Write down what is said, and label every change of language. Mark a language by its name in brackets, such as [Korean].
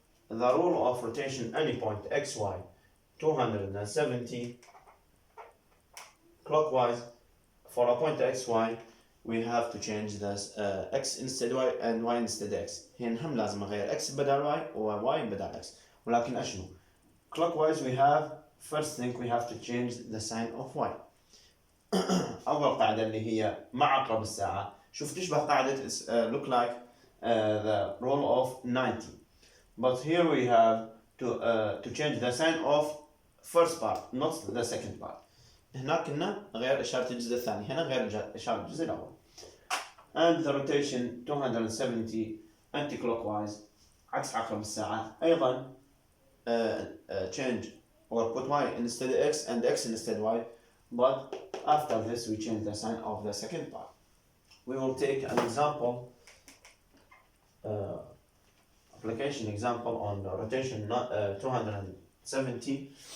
[English] The rule of rotation any point xy 270 clockwise. For a point xy we have to change this x instead y and y instead x. [Arabic] هنا هم لازم أغير x بدل y و y بدل x. ولكن أشنو [English] clockwise we have first thing we have to change the sign of y. [Arabic] أول قاعدة اللي هي مع عقرب الساعة، شوف تشبه قاعدة [English] look like the rule of 90. But here we have to change the sign of first part, not the second part. [Arabic] هناك كنا غير إشارة الجزء الثاني، هنا غير إشارة الجزء الأول. [English] And the rotation 270 anti-clockwise [Arabic] عكس عقرب الساعة أيضا [English] change or put y instead x and x instead y, but after this we change the sign of the second part. We will take an example, application example on the rotation 270.